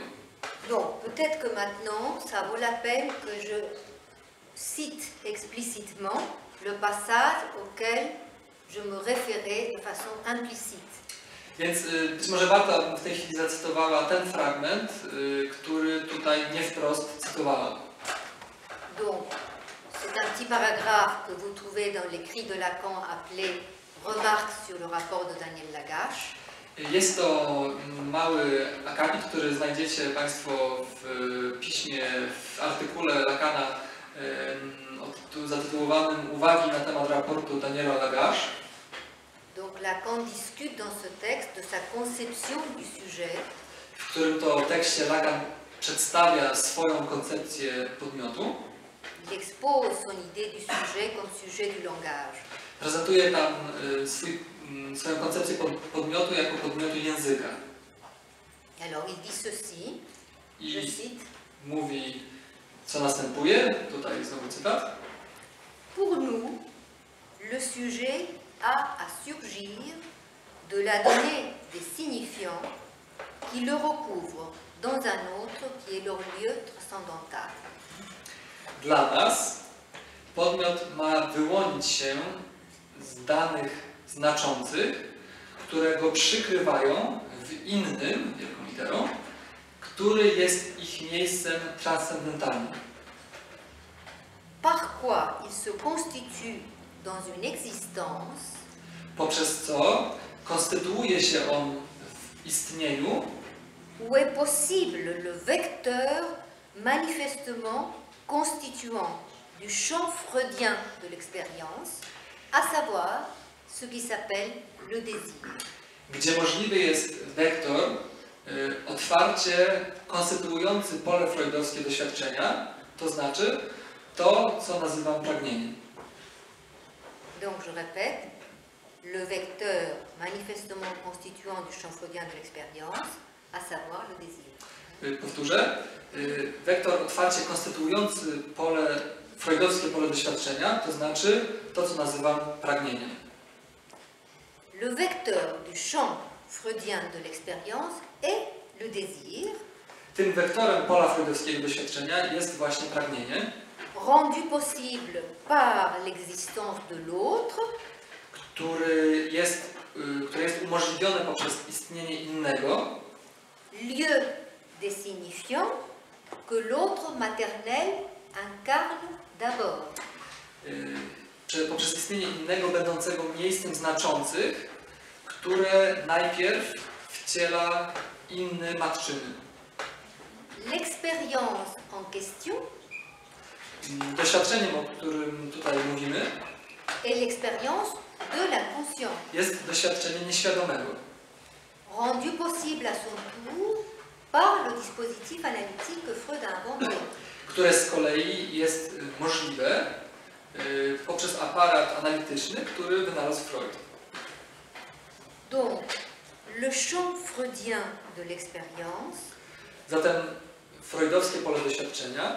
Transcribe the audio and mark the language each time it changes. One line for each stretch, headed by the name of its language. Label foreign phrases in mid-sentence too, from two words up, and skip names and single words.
French: Donc, peut-être que maintenant, ça vaut la peine que je cite explicitement le passage auquel je me référais de façon implicite.
Polish: Więc być może warto, abym w tej chwili zacytowała ten fragment, który tutaj nie wprost cytowałam.
French: Donc, c'est un petit paragraphe que vous trouvez dans l'écrit de Lacan appelé Remarques sur le rapport de Daniel Lagache.
Polish: Jest to mały akapit, który znajdziecie Państwo w piśmie, w artykule Lacana zatytułowanym Uwagi na temat raportu Daniela Lagache.
French: Donc Lacan discute dans ce texte de sa conception du sujet.
Polish: W którym to tekście Lacan przedstawia swoją koncepcję podmiotu.
French: Il expose son idée du sujet comme sujet du langage.
Polish: Prezentuje tam swoją koncepcję podmiotu jako podmiotu języka.
French: Alors il dit ceci, je
Polish: I
French: cite,
Polish: mówi, co następuje. Tutaj znowu cytat.
French: pour nous, le sujet a à surgir de la donnée des signifiants qui le recouvrent dans un autre qui est leur lieu transcendantal.
Polish: Dla nas podmiot ma wyłonić się z danych znaczących, które go przykrywają w innym, wielką literą, który jest ich miejscem transcendentalnym.
French: Par quoi il se constitue dans une existence
Polish: Poprzez co konstytuuje się on w istnieniu,
French: où est possible le vecteur manifestement constituant du champ freudien de l'expérience, à savoir ce qui s'appelle le désir.
Polish: gdzie możliwy jest wektor otwarcie konstytuujący pole freudowskie doświadczenia, to znaczy to, co nazywam pragnieniem.
French: Donc je répète, le vecteur manifestement constituant du champ freudien de l'expérience, à savoir le désir.
Polish: Powtórzę. Wektor otwarcie konstytuujący freudowskie pole doświadczenia, to znaczy to, co nazywam pragnieniem.
French: Le vecteur du champ freudien de l'expérience est le désir,
Polish: Tym wektorem pola freudowskiego doświadczenia jest właśnie pragnienie,
French: rendu possible par l'existence de l'autre,
Polish: które jest umożliwione poprzez istnienie innego,
French: lieu des signifiants que l'autre maternel incarne d'abord.
Polish: Poprzez istnienie innego będącego miejscem znaczących, które najpierw wciela inny matczyny.
French: L'expérience en question
Polish: Doświadczeniem, o którym tutaj mówimy,
French: est l'expérience de l'inconscient,
Polish: jest doświadczenie nieświadomego,
French: rendu possible à son tour par le dispositif analytique que Freud a inventé.
Polish: które z kolei jest możliwe poprzez aparat analityczny, który wynalazł Freud.
French: Donc, le champ freudien de l'expérience
Polish: Zatem freudowskie pole doświadczenia